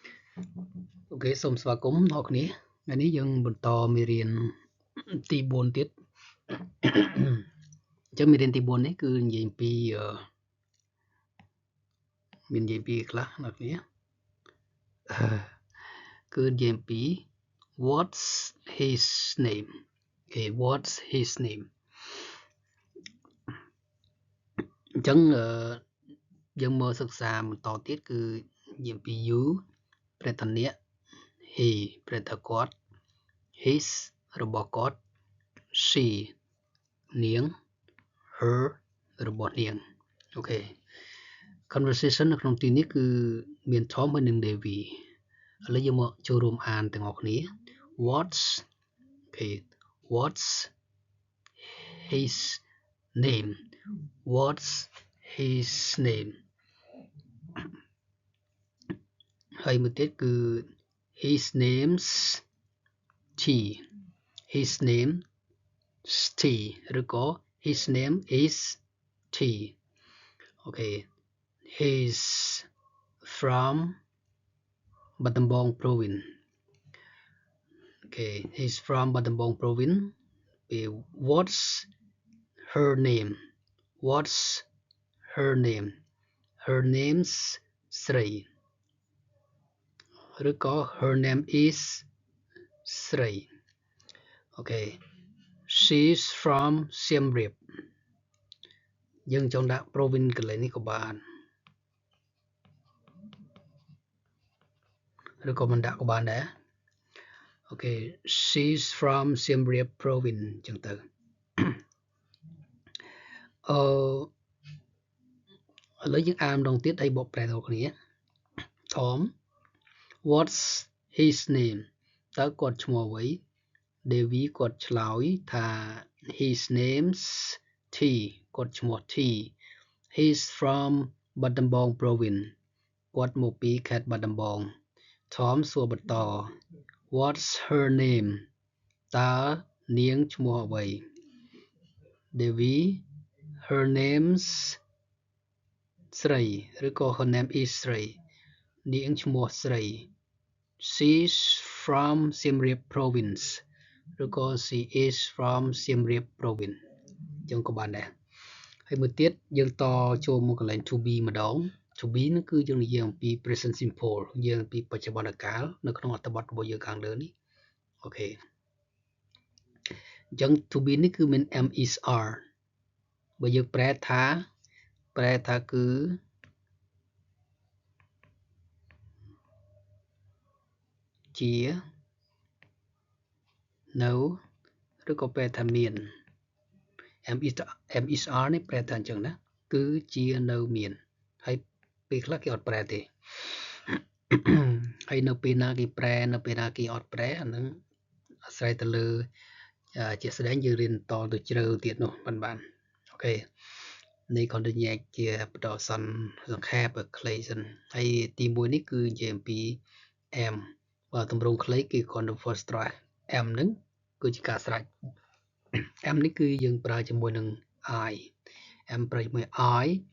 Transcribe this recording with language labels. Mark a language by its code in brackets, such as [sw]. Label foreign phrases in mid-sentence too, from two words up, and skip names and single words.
[km] Ok, សូមស្វាគមន៍អ្នកគ្នាថ្ងៃនេះយើងបន្តមេរៀនទី4ទៀតអញ្ចឹងមេរៀនទី4នេះគឺនិយាយពីមាននិយាយពីខ្លះអ្នកគ្នា គឺនិយាយពី [en] what's his name okay what's his name [km] អញ្ចឹងយើង មកសិក្សាបន្តទៀតគឺនិយាយពី you ប្រែថាអ្នក he ប្រែថាគាត់ his របស់គាត់ she នាង her របស់នាងអូខេ conversation នៅក្នុងទីនេះគឺមាន Tom ហើយនិង Devi ឥឡូវយើងមកចូលរួមអានទាំងអស់គ្នា what's [en] his name what's his name [km] ហើយមួយទៀតគឺ [en] his name's T his name T ឬក៏ his name is T okay he's from Battambang province okay he's from Battambang province what's her name what's her name her name's Sri ឬក៏ her name is Sri okay she's from Siem Reap [km] យើងចង់ដាក់ [en] province [km] កន្លែងនេះក៏បាន ឬក៏មិនដាក់ក៏បានដែរ [en] okay she's from Siem Reap province [km] អញ្ចឹងទៅឥឡូវយើងអានម្ដងទៀតហើយបកប្រែដល់គ្នា Tom [en] what's his name [km] តើគាត់ឈ្មោះអ្វី Devi គាត់ឆ្លើយថា [en] his name's T [km] គាត់ឈ្មោះ T [en] he's from Battambang province [km] គាត់មកពីខេត្តបាត់ដំបង Tom សួរបន្ត [en] what's her name [km] តើនាង ឈ្មោះអ្វី Devi [en] her name's [km] ស្រីឬក៏ [en] her name is [km] ស្រីនាងឈ្មោះស្រី [en] she's from Siem Reap province [km] ឬក៏ [en] she is from Siem Reap province [km] អញ្ចឹងក៏បានដែរហើយមួយទៀតយើងតចូលមកកន្លែង [en] to be [km] ម្ដង [en] to be [km] នោះគឺយើងនិយាយអំពី [en] present simple [km] យើងអំពីបច្ចុប្បន្នកាលនៅក្នុងអត្ថបទរបស់យើងខាងលើនេះអូខេអញ្ចឹង [en] to be [km] នេះគឺមាន [en] am is are [km] បើយើងប្រែថាគឺ ជានៅឬក៏ប្រែថាមាន [en] am is are [km] នេះប្រែថាអញ្ចឹងណាគឺជានៅមានហើយពេលខ្លះគេអត់ប្រែទេហើយនៅ ពេលណាគេប្រែនៅពេលណាគេអត់ប្រែអាហ្នឹងអាស្រ័យទៅលើជាក់ស្ដែងយើងរៀនតទៅជ្រៅទៀតនោះបានអូខេនេះគាត់ទៅញែកជាបដសន្នសង្ខេបខ្លីសិនហើយទី1នេះគឺនិយាយអំពី am បើទម្រង់ខ្លីគឺ [en] conditional stress am [km] ហ្នឹងគឺជាការស្រេច am នេះគឺយើងប្រើជាមួយនឹង [en] I am [km] ប្រើជាមួយ I